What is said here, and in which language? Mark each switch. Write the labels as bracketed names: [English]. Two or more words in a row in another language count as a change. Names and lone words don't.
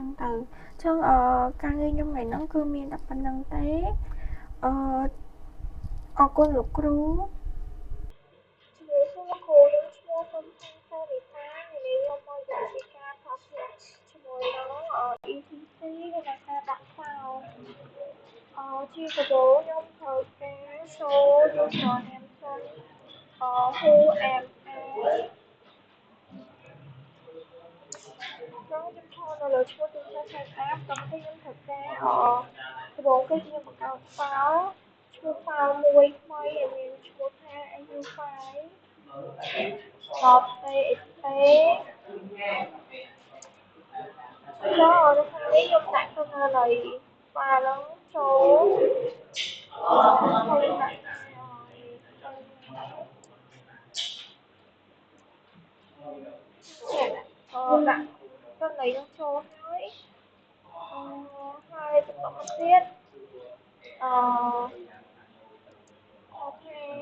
[Khmer] ងទៅអញ្ចឹងការងារខ្ញុំថ្ងៃហ្នឹងគឺមានតែប៉ុណ្្នឹងទេអរគុណលោកគ្រូជំរាបសួរលោកគ្រូខ្ញុំឈ្មោះសុំថាសូរីតាថ្ងៃនេះខ្ញុំមកនិយាយពីការប្រើប្រាស់ជាមួយនឹង ETC និងការដាក់ file ជាដំបូងខ្ញុំធ្វើការ [English] show username [Khmer] សិន [English] who am I [Khmer] ខ្ញុំឈរនៅលើឈ្មោះទូរស័ព្ទ setup ដល់ពេលខ្ញុំធ្វើការដំបូងគឺខ្ញុំបង្កើត file ឈ្មោះ file មួយថ្មីដែលមានឈ្មោះថា u5.txt ចូលនៅខាងនេះខ្ញុំដាក់ទិន្នន័យ file ហ្នឹងចូលហើយដាក់ដាក់ទិន្នន័យហ្នឹងចូលហើយហើយបន្តមកទៀតអូខេ